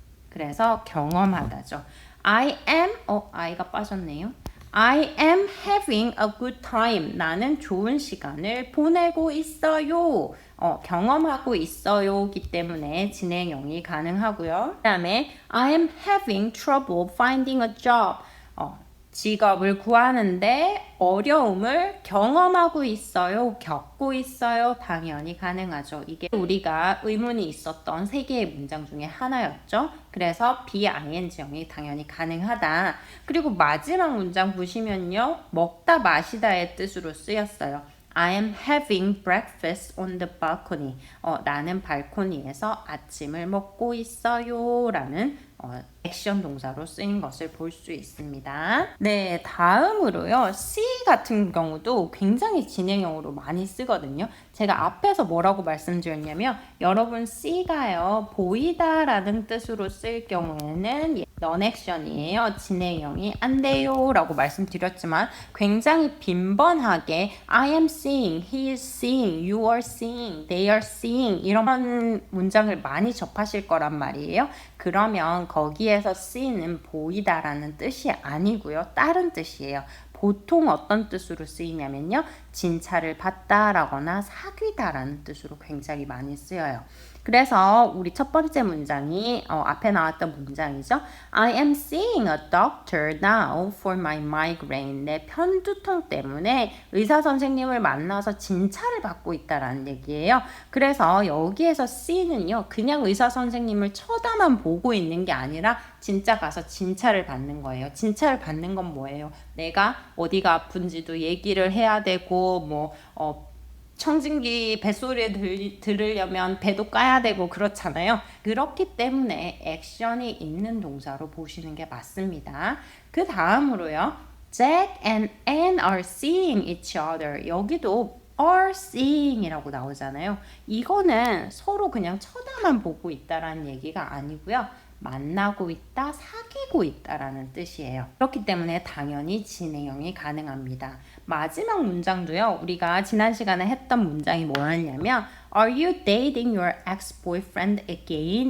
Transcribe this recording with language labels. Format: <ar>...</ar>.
<ko>그래서 경험하다죠. I가 빠졌네요.</ko> <en>I am having a good time.</en> <ko>나는 좋은 시간을 보내고 있어요. 경험하고 있어요기 때문에 진행형이 가능하고요. 그 다음에</ko> <en>I am having trouble finding a job.</en> <ko>직업을 구하는데 어려움을 경험하고 있어요, 겪고 있어요. 당연히 가능하죠. 이게 우리가 의문이 있었던 세 개의 문장 중에 하나였죠. 그래서 BING형이 당연히 가능하다. 그리고 마지막 문장 보시면요, 먹다 마시다의 뜻으로 쓰였어요.</ko> <en>I am having breakfast on the balcony.</en> <ko>나는 발코니에서 아침을 먹고 있어요. 라는 액션 동사로 쓰인 것을 볼 수 있습니다. 네, 다음으로요. see 같은 경우도 굉장히 진행형으로 많이 쓰거든요. 제가 앞에서 뭐라고 말씀드렸냐면 여러분 see가요, 보이다 라는 뜻으로 쓸 경우에는 non-action이에요. 진행형이 안 돼요 라고 말씀드렸지만 굉장히 빈번하게</ko> <en>I am seeing, he is seeing, you are seeing,</en> <ko>they are seeing 이런 문장을 많이 접하실 거란 말이에요. 그러면 거기에서 see는 보이다라는 뜻이 아니고요. 다른 뜻이에요. 보통 어떤 뜻으로 쓰이냐면요, 진찰을 받다라거나 사귀다라는 뜻으로 굉장히 많이 쓰여요. 그래서 우리 첫 번째 문장이 앞에 나왔던 문장이죠.</ko> <en>I am seeing a doctor now for my migraine.</en> <ko>내 편두통 때문에 의사 선생님을 만나서 진찰을 받고 있다라는 얘기예요. 그래서 여기에서 see는요, 그냥 의사 선생님을 쳐다만 보고 있는 게 아니라 진짜 가서 진찰을 받는 거예요. 진찰을 받는 건 뭐예요? 내가 어디가 아픈지도 얘기를 해야 되고 청진기 뱃소리를 들으려면 배도 까야 되고 그렇잖아요. 그렇기 때문에 액션이 있는 동사로 보시는 게 맞습니다. 그 다음으로요.</ko> <en>Jack and Anne are seeing each other.</en> <ko>여기도 are seeing 이라고 나오잖아요. 이거는 서로 그냥 쳐다만 보고 있다라는 얘기가 아니고요. 만나고 있다, 사귀고 있다라는 뜻이에요. 그렇기 때문에 당연히 진행형이 가능합니다. 마지막 문장도요, 우리가 지난 시간에 했던 문장이 뭐였냐면</ko> <en>Are you dating your ex-boyfriend again?</en>